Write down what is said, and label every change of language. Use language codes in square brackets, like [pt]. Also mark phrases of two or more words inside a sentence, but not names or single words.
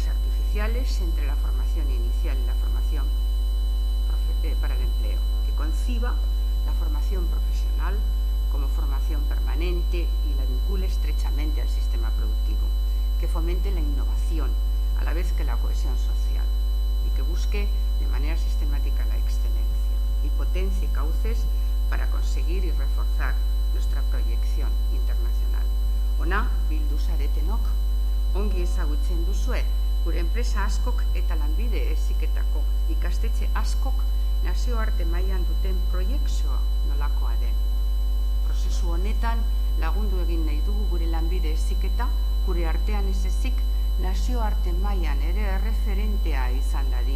[es] artificiales entre la formación inicial y la formación para el empleo, que conciba la formación profesional como formación permanente y la vincule estrechamente al sistema productivo, que fomente la innovación a la vez que la cohesión social y que busque de manera sistemática la excelencia y potencie cauces para conseguir y reforzar nuestra proyección internacional. [eu] Ona bildu zaretenok, ongi ezagutzen duzue, gure enpresa askok eta lanbide heziketako ikastetxe askok nazioarte mailan duten proiekzioa nolakoa den. Prozesu honetan lagundu egin nahi dugu gure lanbide heziketa, gure artean ez ezik nazioarte mailan ere erreferentea izan dadin.